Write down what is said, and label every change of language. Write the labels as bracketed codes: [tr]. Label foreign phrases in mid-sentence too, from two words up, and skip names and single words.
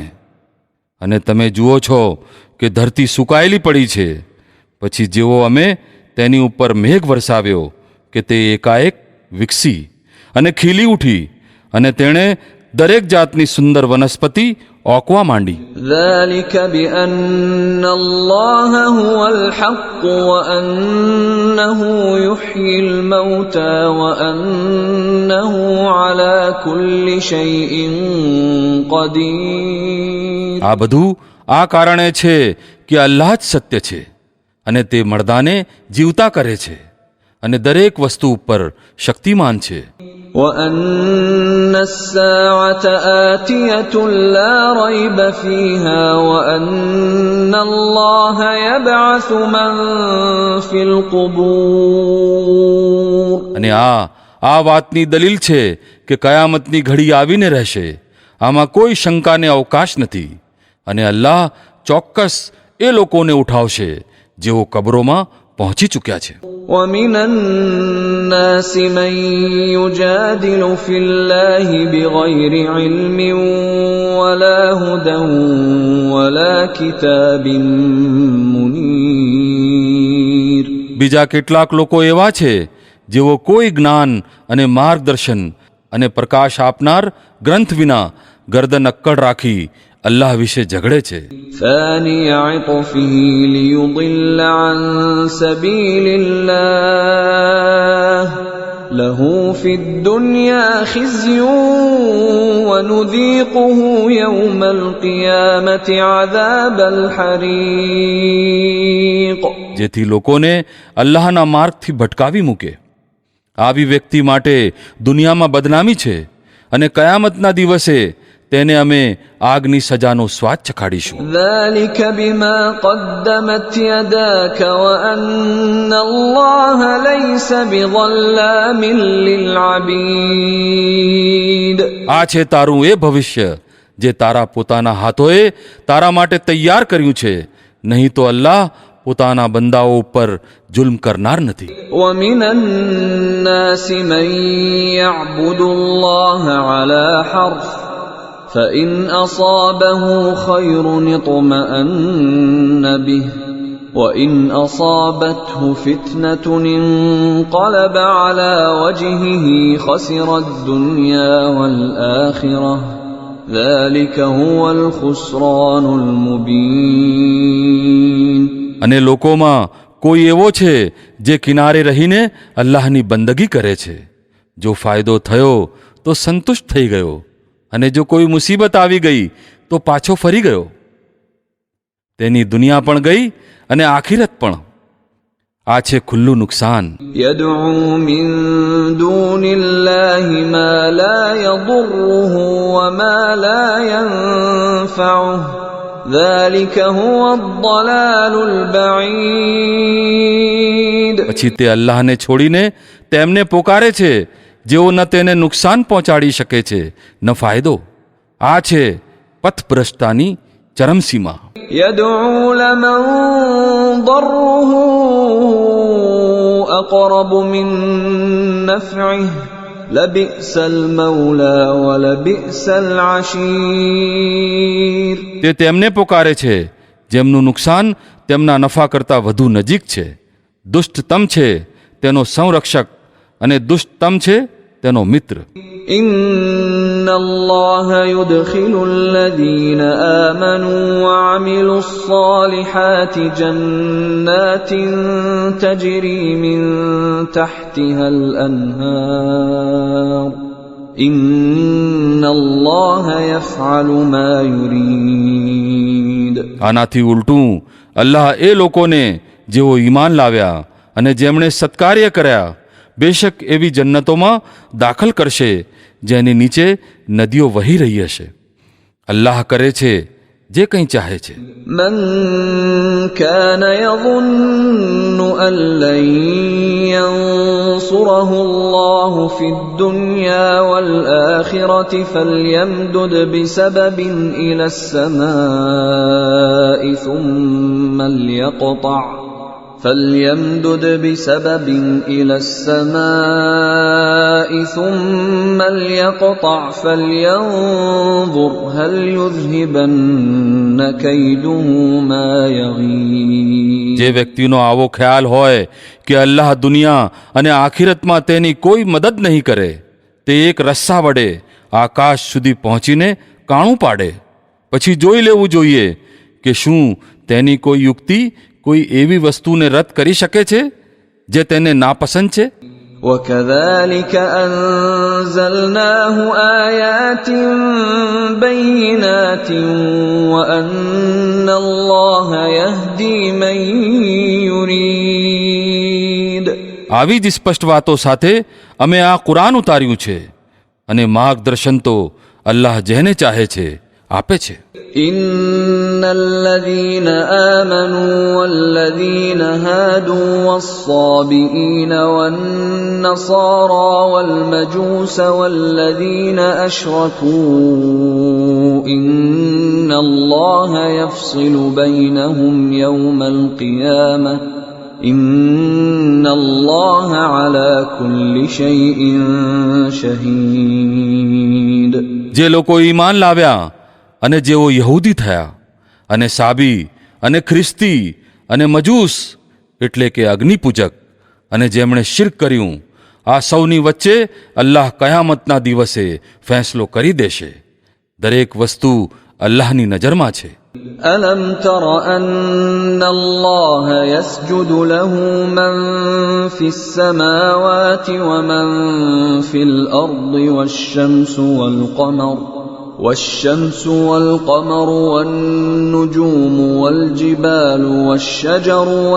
[gu] અને તમે જુઓ છો કે ધરતી સુકાયેલી પડી છે. પછી જેવો અમે તેની ઉપર મેઘ વરસાવ્યો કે તે એકાએક વિકસી અને ખીલી ઉઠી, અને તેણે દરેક જાતની સુંદર વનસ્પતિ ઓકવા માંડી. [ar] ذلك بأن الله هو الحق وأنه يحيي الموتى وأنه على كل شيء قدير. [gu] આ બધું આ કારણે છે કે અલ્લાહ જ સત્ય છે, અને તે મર્દાને જીવતા કરે છે, અને દરેક વસ્તુ ઉપર શક્તિમાન છે. [ar] وأن الساعة آتية لا ريب فيها وأن الله يبعث من في القبور. [gu] અને આ વાતની દલીલ છે કે કયામતની ઘડી આવીને રહેશે. આમાં કોઈ શંકાને અવકાશ નથી. અને અલ્લાહ ચોક્કસ એ લોકોને ઉઠાવશે જેઓ કબરોમાં પહોંચી ચૂક્યા છે. [ar] ومن الناس من يجادل في الله بغير علم ولا هدى ولا كتاب منير. [gu] બીજા કેટલાક લોકો એવા છે જેઓ કોઈ જ્ઞાન અને માર્ગદર્શન અને પ્રકાશ આપનાર ગ્રંથ વિના ગરદન અક્કડ રાખી અલ્લાહ વિશે ઝઘડે છે. [ar] ثاني عطفه ليضل عن سبيل الله له في الدنيا خزي ونذيقه يوم القيامة عذاب الحريق. [gu] જેથી લોકોને અલ્લાહના માર્ગથી ભટકાવી મૂકે. આવી વ્યક્તિ માટે દુનિયામાં બદનામી છે, અને કયામતના દિવસે તેને અમે આગની સજાનો સ્વાદ ચખાડીશું. [ar] ذلك بما قدمت يداك وأن الله ليس بظلام للعبيد. [gu] આ છે તારું એ ભવિષ્ય જે તારા પોતાના હાથોએ તારા માટે તૈયાર કર્યું છે. નહીં તો અલ્લાહ પોતાના બંદાઓ ઉપર જુલ્મ કરનાર નથી. [ar] ومن الناس من يعبد الله على حرف فإن أصابه خير اطمأن به وإن أصابته فتنة انقلب على وجهه خسر الدنيا والآخرة ذلك هو الخسران المبين. [gu] અને લોકોમાં કોઈ એવો છે જે કિનારે રહીને અલ્લાહની બંદગી કરે છે. જો ફાયદો થયો તો સંતુષ્ટ થઈ ગયો, અને જો કોઈ મુસીબત આવી ગઈ તો પાછો ફરી ગયો. તેની દુનિયા પણ ગઈ અને આખિરત પણ. આ છે ખુલ્લું નુકસાન. [ar] يدعو من دون الله ما لا يضره وما لا ينفعه ذلك هو الضلال البعيد. [gu] પછી તે અલ્લાહને છોડીને તેમને પોકારે છે જેઓ ન તેને નુકસાન પહોંચાડી શકે છે ન ફાયદો. આ છે પથભ્રષ્ટતાની ચરમસીમા. [ar] يدعو لمن ضره أقرب من نفعه لبئس المولى ولبئس العشير. [gu] તે તેમને પોકારે છે જેમનું નુકસાન તેમના નફા કરતાં વધુ નજીક છે. દુષ્ટતમ છે તેનો સંરક્ષક, અને દુષ્ટતમ છે તેનો મિત્ર. [ar] إن الله يدخل الذين آمنوا وعملوا الصالحات جنات تجري من تحتها الأنهار إن الله يفعل ما يريد. [gu] આનાથી ઉલટું અલ્લાહ એ લોકોને જેઓ ઈમાન લાવ્યા અને જેમણે સત્કાર્ય કર્યા બેશક એવી જન્નતોમાં દાખલ કરશે જેની નીચે નદીઓ વહી રહી હશે. અલ્લાહ કરે છે જે કંઈ ચાહે છે. [ar] من كان يظن أن لن ينصره الله في الدنيا والآخرة فليمدد بسبب إلى السماء فليمدد بسبب إلى السماء ثم ليقطع فلينظر هل يذهبن كيده ما يغيظ. [gu] જે વ્યક્તિનો આવો ખ્યાલ હોય કે અલ્લાહ દુનિયા અને આખિરતમાં તેની કોઈ મદદ નહીં કરે, તે એક રસ્સા વડે આકાશ સુધી પહોંચીને કાણું પાડે, પછી જોઈ લેવું જોઈએ કે શું તેની કોઈ યુક્તિ કોઈ એવી વસ્તુને રદ કરી શકે છે જે તેને નાપસંદ છે. [ar] وَكَذَلِكَ أَنزَلْنَاهُ آيَاتٍ بَيِّنَاتٍ وَأَنَّ اللَّهَ يَهْدِي مَن يُرِيدُ. [gu] આવી જ સ્પષ્ટ વાતો સાથે અમે આ કુરાન ઉતાર્યું છે, અને માર્ગદર્શન તો અલ્લાહ જેને ચાહે છે આપે છે. [ar] إِنَّ الَّذِينَ آمَنُوا وَالَّذِينَ هَادُوا وَالصَّابِئِينَ وَالنَّصَارَى وَالْمَجُوسَ وَالَّذِينَ أَشْرَكُوا إِنَّ اللَّهَ يَفْصِلُ بَيْنَهُمْ يَوْمَ الْقِيَامَةِ إِنَّ اللَّهَ عَلَى كُلِّ شَيْءٍ شَهِيدٌ. [gu] જે લોકો ઈમાન લાવ્યા અને જેઓ યહૂદી થયા અને સાબી અને ખ્રિસ્તી અને મજૂસ એટલે કે અગ્નિપૂજક અને જેમણે શિર્ક કર્યું, આ સૌની વચ્ચે અલ્લાહ કયામતના દિવસે ફેંસલો કરી દેશે. દરેક વસ્તુ અલ્લાહની નજરમાં છે. [ar] أَلَمْ تَرَ أَنَّ اللَّهَ يَسْجُدُ لَهُ مَن فِي السَّمَاوَاتِ وَمَن فِي الْأَرْضِ والشمس والقمر والنجوم والجبال والشجر